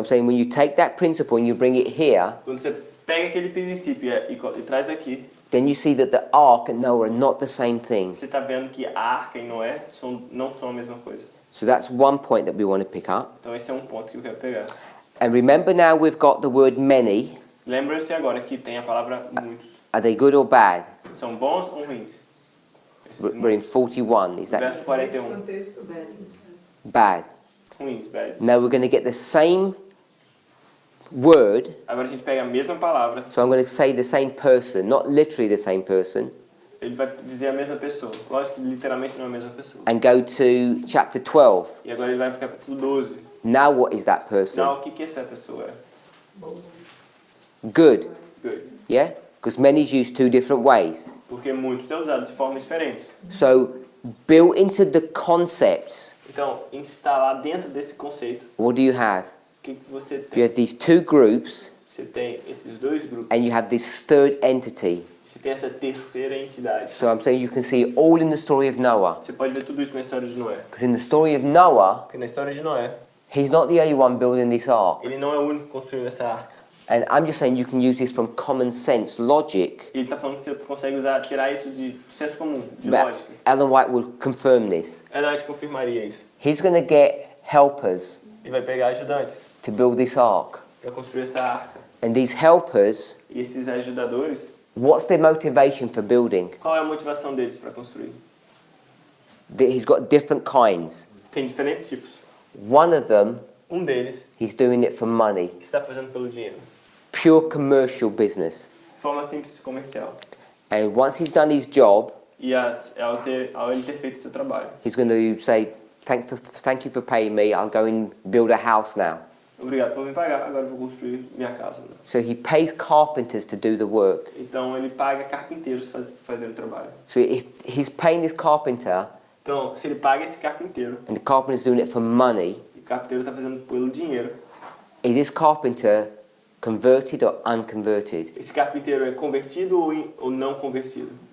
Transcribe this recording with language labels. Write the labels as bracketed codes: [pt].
[en] I'm saying when you take that principle and you bring it here, [pt] Quando você pega aquele princípio e traz aqui, [en] then you see that the ark and Noah are not the same thing. [pt] você está vendo que a arca e Noé não são a mesma coisa. [en] So that's one point that we want to pick up. [pt] Então esse é um ponto que eu quero pegar. [en] And remember now we've got the word many. [pt] Lembra-se agora que tem a palavra muitos. [en] Are they good or bad? [pt] São bons ou ruins? Esses [en] We're in 41. Is that [pt] verso Nesse 41. contexto, [en] bad? [pt] Ruins, bad. [en] Now we're going to get the same word. [pt] Agora a gente pega a mesma palavra, [en] So I'm going to say the same person, not literally the same person, [pt] ele vai dizer a mesma pessoa. Lógico que literalmente não é a mesma pessoa. [en] and go to chapter 12. [pt] E agora ele vai para o capítulo 12. [en] Now what is that person? [pt] Não, o que essa pessoa é? [en] Good. Good. Yeah? Because many is used two different ways. [pt] Porque muitos é usado de formas diferentes. [en] So built into the concepts, [pt] Então, instalar dentro desse conceito, [en] what do you have? [pt] o que você [en] You [pt] tem? [en] have these two groups, [pt] Você tem esses dois grupos. [en] and you have this third entity. [pt] Você tem essa terceira entidade. [en] So I'm saying you can see it all in the story of Noah. [pt] Você pode ver tudo isso na história de Noé. [en] Because in the story of Noah, [pt] Porque na história de Noé, [en] he's not the only one building this ark. [pt] ele não é o único construindo essa arca. [en] And I'm just saying you can use this from common sense, logic. [pt] Ele está falando que você consegue tirar isso de senso comum, de [en] But [pt] lógica. [en] Ellen White will confirm this. [pt] Ela confirmaria isso. [en] He's going to get helpers [pt] Ele vai pegar ajudantes [en] to build this ark. [pt] para construir essa arca. [en] And these helpers, [pt] E esses ajudadores, [en] what's their motivation for building? [pt] qual é a motivação deles para construir? [en] He's got different kinds. [pt] Tem diferentes tipos. [en] One of them, [pt] Um deles [en] he's doing it for money. [pt] está fazendo pelo dinheiro. [en] Pure commercial business. [pt] De forma simples e comercial. [en] And once he's done his job, [pt] E ao ele ter feito o seu trabalho, [en] he's going to say, thank you for paying me, I'll go and build a house now. [pt] Obrigado por me pagar, agora eu vou construir minha casa. Né? [en] So he pays carpenters to do the work. [pt] Então ele paga carpinteiros para fazer o trabalho. [en] So if he's paying this carpenter [pt] Então, se ele paga esse carpinteiro, [en] and the carpenter's doing it for money, [pt] e o carpinteiro está fazendo pelo dinheiro, [en] is this carpenter converted or unconverted? [pt] esse carpinteiro é convertido ou não convertido?